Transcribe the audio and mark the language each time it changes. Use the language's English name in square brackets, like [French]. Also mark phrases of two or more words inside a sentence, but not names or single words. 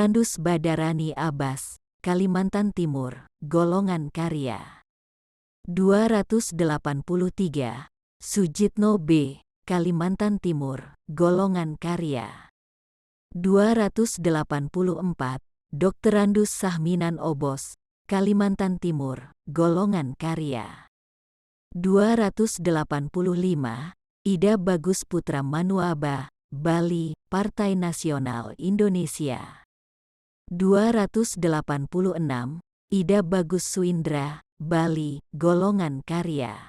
[Indonesian] Andus Badarani Abbas, Kalimantan Timur, Golongan Karya. 283, Sujitno B., Kalimantan Timur, Golongan Karya. 284, Dr. Andus Sahminan Obos, Kalimantan Timur, Golongan Karya. 285, Ida Bagus Putra Manuaba, Bali, Partai Nasional Indonesia. 286, Ida Bagus Suindra, Bali, Golongan Karya.